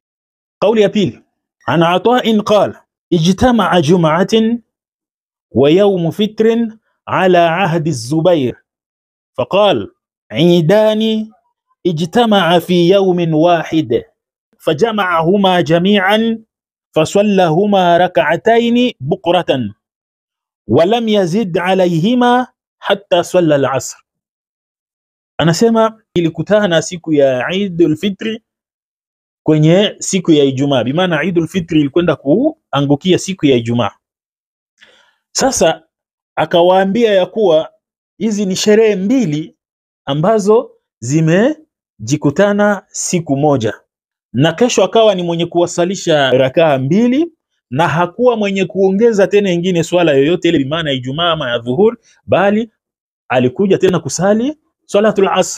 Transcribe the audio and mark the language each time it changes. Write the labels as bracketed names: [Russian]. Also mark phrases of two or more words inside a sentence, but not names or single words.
[Swahili] Kauli ya pili, [Arabic] عن عطاء قال اجتمع جمعة ويوم فطر على عهد الزبير فقال عيدان اجتمع في يوم واحد فجمعهما جميعا فصلىهما ركعتين بكرة ولم يزد عليهما حتى صلى العصر. [Swahili] Anasema ilikutana siku ya Eid al-Fitr kwenye siku ya Ijumaa, bi maana Eid al-Fitr ilikwenda kuangukia siku ya Ijumaa. Sasa akawaambia ya kuwa hizi ni sherehe mbili ambazo zimejikutana siku moja, na kesho akawa ni mwenye kuwasalisha rakaa mbili na hakuwa mwenye kuongeza tena ingine swala yoyote ile, bi maana Ijumaa ama ya dhuhur, bali alikuja tena kusali [Arabic] صلاة العصر.